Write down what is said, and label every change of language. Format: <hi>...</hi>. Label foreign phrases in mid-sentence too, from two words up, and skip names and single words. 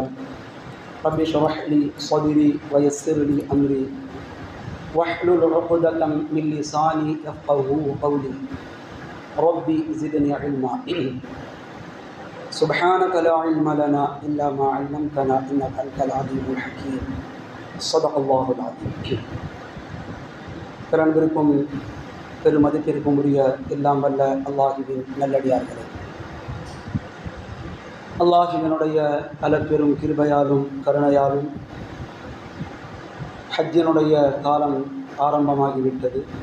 <ar>رب اشرح لي صدري ويسر لي أمري واحلل عقدة من لساني يفقهوا قولي ربي زدني علما سبحانك لا علم لنا إلا ما علمتنا إنك أنت العليم الحكيم. صدق الله العظيم.</ar> <ta>பிறந்திருக்கும் பெருமதிப்பிற்கும் உரிய எல்லாம் வல்ல அல்லாஹுவின் நல்லடியார்களே, அல்லாஹுவினுடைய அளப்பெரும் கிருபையாலும் கருணையாலும் ஹஜ்ஜினுடைய காலம் ஆரம்பமாகிவிட்டது.</ta>